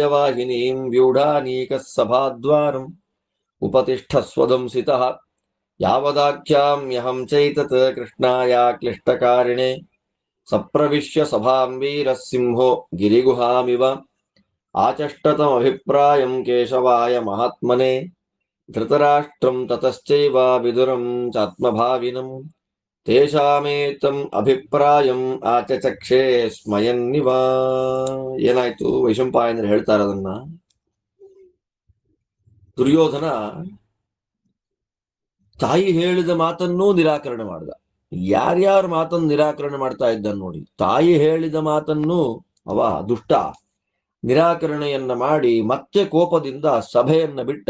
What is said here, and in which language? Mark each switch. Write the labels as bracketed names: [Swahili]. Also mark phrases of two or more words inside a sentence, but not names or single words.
[Sanskrit] ವಾಹಿನೀಂ ವ್ಯೂಢಾನೀಕಃ ಸಭಾದ್ವಾರಂ ಉಪತಿಷ್ಠಸ್ವದಂಸಿತಃ ಯಾವದಾಖ್ಯಾಮ್ಯಹಂ ಚೈತತ್ ಕೃಷ್ಣಾಯ ಕ್ಲಿಷ್ಟಕಾರಿಣೆ ಸಪ್ರವಿಶ್ಯ ಸಭಾಂ ವೀರಃ ಸಿಂಹೋ ಗಿರಿಗುಹಾಮಿವ ಆಚಷ್ಟತಮಭಿಪ್ರಾಯಂ ಕೇಶವಾಯ ಮಹಾತ್ಮನೆ ಧೃತರಾಷ್ಟ್ರಂ ತತಶ್ಚೈವ ವಿದುರಂ ಚಾತ್ಮಭಾವಿನಂ ತೇಷಾಮೇತಂ ಅಭಿಪ್ರಾಯಂ ಆಚಚಕ್ಷೆ ಸ್ಮಯನ್ನಿವ. [Kannada] ಏನಾಯ್ತು? ವೈಶಂಪಾಯನರು ಹೇಳ್ತಾರೆ ಅದನ್ನ. ದುರ್ಯೋಧನ ತಾಯಿ ಹೇಳಿದ ಮಾತನ್ನೂ ನಿರಾಕರಣೆ ಮಾಡ್ದ. ಯಾರ್ಯಾರ ಮಾತನ್ನು ನಿರಾಕರಣೆ ಮಾಡ್ತಾ ಇದ್ದ ನೋಡಿ. ತಾಯಿ ಹೇಳಿದ ಮಾತನ್ನು ಅವ ದುಷ್ಟ ನಿರಾಕರಣೆಯನ್ನ ಮಾಡಿ ಮತ್ತೆ ಕೋಪದಿಂದ ಸಭೆಯನ್ನ ಬಿಟ್ಟ.